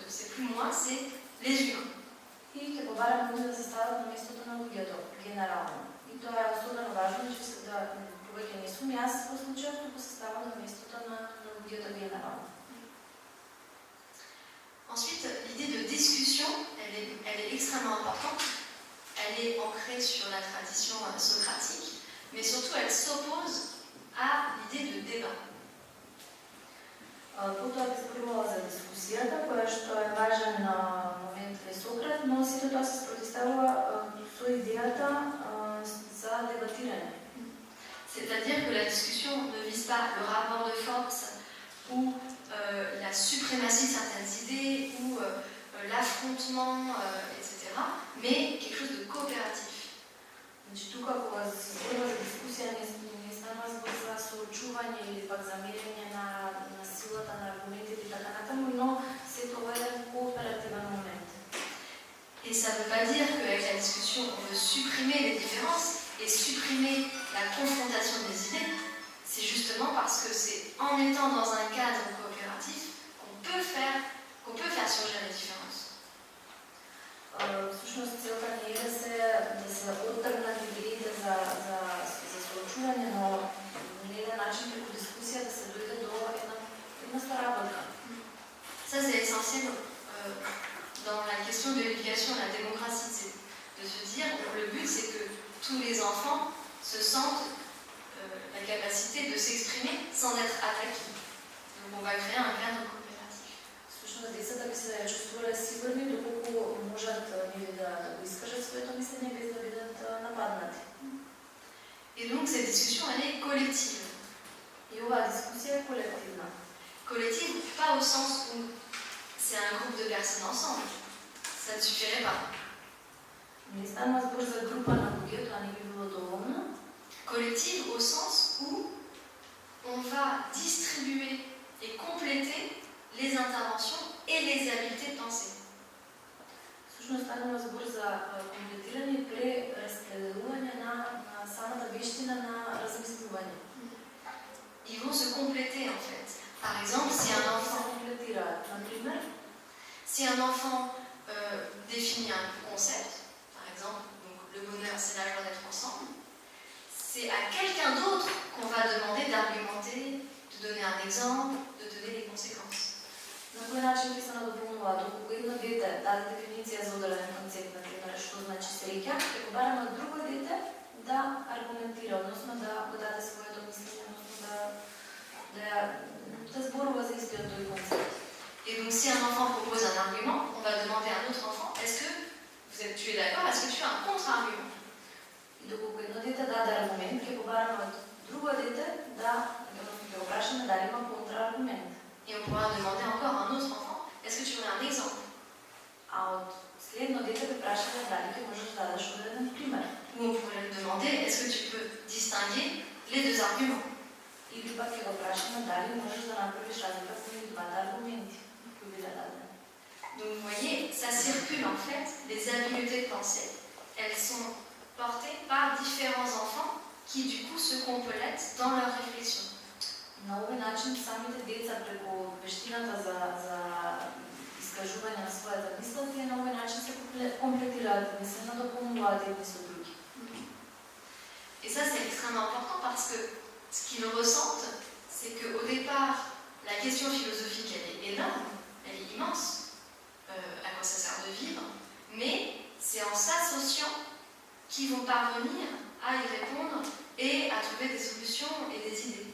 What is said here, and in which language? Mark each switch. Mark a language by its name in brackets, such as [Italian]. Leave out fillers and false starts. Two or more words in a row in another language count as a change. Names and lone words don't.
[French] C'est plus moi, c'est les humains. [Macedonian] И ќе побараме да се стават на местото на луѓето, генерално. И тоа е особено важно, че се да повеќе не сум јас во случајот, туку се ставам на местото на луѓето генерално. [French] Ensuite, l'idée de discussion, elle est extrêmement importante. Elle est ancrée sur la tradition socratique, mais surtout elle s'oppose à l'idée de débat. [Macedonian] Потоа би зборувала за дискусијата, која што е важен момент во Сократ, но сето тоа се спротивставува со идејата за дебатирање. [French] C'est-à-dire que la discussion ne vise pas le rapport de force ou la suprématie de certaines idées ou l'affrontement, etc., mais quelque chose de coopératif. [Macedonian] Значи тука кога се зборува за дискусија не станува збор за соочување или пак за мерење на силата на аргументите и така натаму, но се тоа е еден кооперативен момент. [French] Et ça ne veut pas dire qu'avec la discussion, on veut supprimer les différences et supprimer la confrontation des idées. C'est justement parce que c'est en étant dans un cadre coopératif qu'on peut faire surgir les différences. [Macedonian] Всушност целта не е да се оттргнат идеите за соочување, но на еден начин преку дискусија да се дојде до една соработка. [French] Ça c'est essentiel dans la question de l'éducation et la démocratie, c'est de se dire le but c'est que tous les enfants se sentent la capacité de s'exprimer sans être attaqués. Donc on va créer un cadre coopératif. [Macedonian] Всушност децата би се чувствувале сигурни доколку можат нели да го искажат своето мислење без да бидат нападнати. [French] Et donc cette discussion elle est collective. [Macedonian] И оваа дискусија е колективна. [French] Collective pas au sens où c'est un groupe de personnes ensemble. Ça ne suffirait pas. [Macedonian] Не станува збор за група на луѓе, тоа не би било доволно. [French] Collective au sens où on va distribuer et compléter les interventions et les habiletés de pensée. [Macedonian] Всушност станува збор за комплетирање и прераспределување на самата вештина на размислување. [French] Ils vont se compléter en fait. Par exemple, si un enfant définit un concept, par exemple, donc, le bonheur c'est la joie d'être ensemble, c'est à quelqu'un d'autre qu'on va demander d'argumenter, de donner un exemple, de donner les conséquences. [Macedonian] На кој начин ќе се надополнува? Доколку едно дете даде дефиниција за одреден концепт, например, што значи среќа, ќе го бараме од друго дете да аргументира, односно да го даде своето мислење, односно да зборува за истиот тој концепт. [French] Et donc si un enfant propose un argument, on va demander à un autre enfant, est-ce que tu es d'accord, est-ce que tu as un contre-argument? [Macedonian] И доколку едно дете даде аргумент, ќе го бараме од друго дете да го прашаме дали има контрааргумент. [French] Et on pourra demander encore à un autre enfant, est-ce que tu aurais un exemple? [Macedonian] А од следно дете да прашаме дали ќе можеш да дадеш одреден пример. [French] Ou on pourrait lui demander, est-ce que tu peux distinguer les deux arguments? [Macedonian] И или пък ќе го прашаме дали можеш да направиш разлика помеѓу двата аргументи кои биле дадени. [French] Donc vous voyez, ça circule en fait, les habiletés de pensée, elles sont portées par différents enfants qui du coup se complètent dans leur réflexion. [Macedonian] На овој начин самите деца преку вештината за искажување на својата мисла, тие на овој начин се комплетираат, не се надополнуваат едни со други. [French] Et ça c'est extrêmement important parce que ce qu'ils ressentent, c'est qu'au départ, la question philosophique elle est énorme, elle est immense, à quoi ça sert de vivre, mais c'est en s'associant qu'ils vont parvenir à y répondre et à trouver des solutions et des idées.